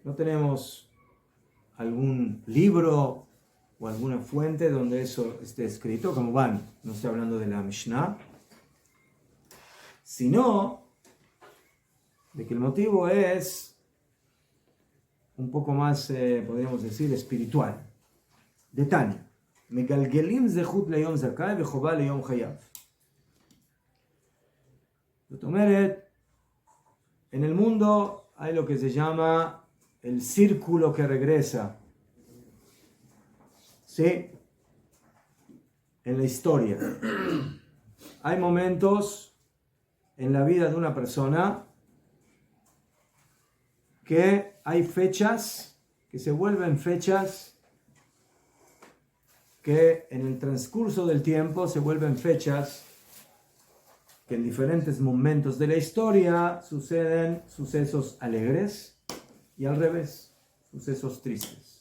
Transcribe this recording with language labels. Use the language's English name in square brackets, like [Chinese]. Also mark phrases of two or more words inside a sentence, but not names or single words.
[Spanish] No tenemos algún libro o alguna fuente donde eso esté escrito, como van, no estoy hablando de la Mishnah, sino de que el motivo es un poco más, podríamos decir, espiritual. De Tanya. [Hebrew] מגלגלים זכות ליום זכאי וחובה ליום חייב. זאת אומרת, [Spanish] en el mundo hay lo que se llama el círculo que regresa. ¿Sí? En la historia. Hay momentos en la vida de una persona que hay fechas que se vuelven fechas que en el transcurso del tiempo se vuelven fechas que en diferentes momentos de la historia suceden sucesos alegres y al revés, sucesos tristes.